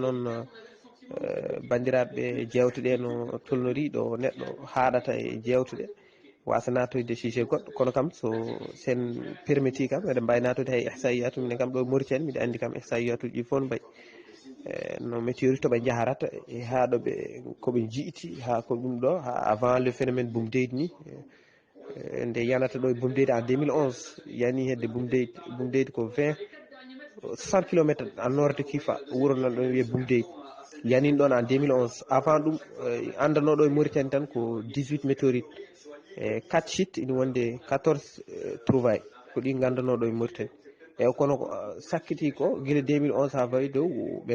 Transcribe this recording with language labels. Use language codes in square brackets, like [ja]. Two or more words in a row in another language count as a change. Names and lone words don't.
[ff] noon bandiraɓe jewteɗe no tolnori ɗo neɗɗo haɗata e jewteɗe wasa natoyde sujet goɗɗo kono kam so sen permetti kam eɗen mbawi natoyde hay ihsaiyatu minen kam ɗo Mauritanie mbiɗa andi kam ihsaiyatuji ɗi fof no mbayi no météorite toɓe jaharata e ha ɗoɓe koɓe jiiti ha ko ɗum ɗo [fr] avant le phénomène [ff] Boumdeye ni nde yanata ɗo e Boumdeye en 2011 yani hedde Boumdeye ko 60 km [fr] en nord de Kifa [ff] wuro nan ɗon wiye Boumdeye yanin ɗon en 2011 avant ɗum andanoɗo e Mauritanie tan ko 18 météorites 4 sites ina wonde 14 trouvailles ko ɗi gandanoɗo e Mauritanie eyyi kono sakkiti ko guila 2011 ha fawi dow ɓe